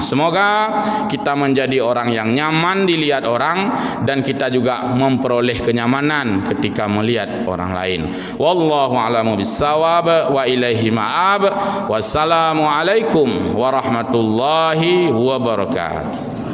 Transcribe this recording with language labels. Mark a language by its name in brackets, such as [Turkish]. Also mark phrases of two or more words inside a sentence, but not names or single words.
[Indonesian] Semoga kita menjadi orang yang nyaman dilihat orang, dan kita juga memperoleh kenyamanan ketika melihat orang lain. [Arabic] والله أعلم بالصواب وإليه المآب. والسلام عليكم ورحمة الله وبركاته.